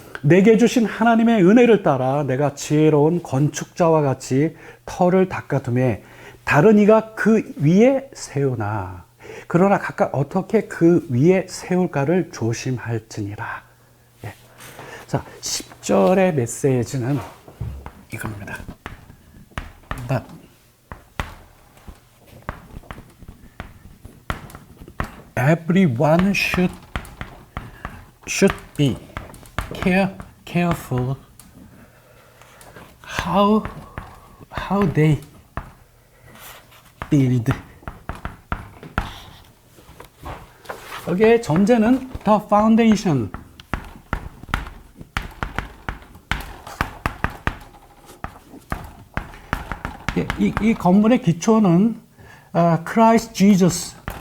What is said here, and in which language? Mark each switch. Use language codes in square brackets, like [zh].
[ko] 내게 주신 하나님의 은혜를 따라 내가 지혜로운 건축자와 같이 터를 닦아두매 다른 이가 그 위에 세우나 그러나 각각 어떻게 그 위에 세울까를 조심할지니라. 자, 10절의 메시지는 이겁니다. [en] But everyone should be careful how they build. [ko] 여기에 전제는 [en] the foundation. [ko] 이 건물의 기초는 Christ Jesus.